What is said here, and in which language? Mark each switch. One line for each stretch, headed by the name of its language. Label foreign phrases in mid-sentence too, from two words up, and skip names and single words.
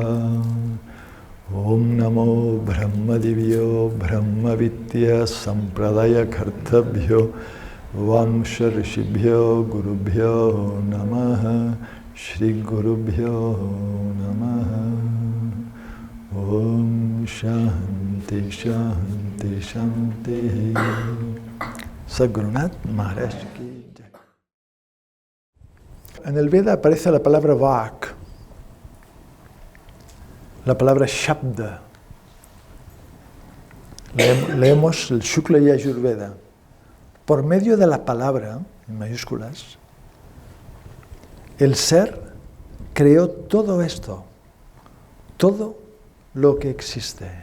Sanskrit: Om namo brahmadivyo brahmavidya sampradaya kartabhyo vamsha rishibhyo gurubhyo namaha shri gurubhyo namaha. Om Shanti Shanti Shanti.
Hindi: Sadgurunath Maharaj ki Jai.
Spanish: En el Veda aparece la palabra Vak, la palabra Shabda. Leemos el Shukla y Ayurveda. Por medio de la palabra, en mayúsculas, el ser creó todo esto, todo lo que existe.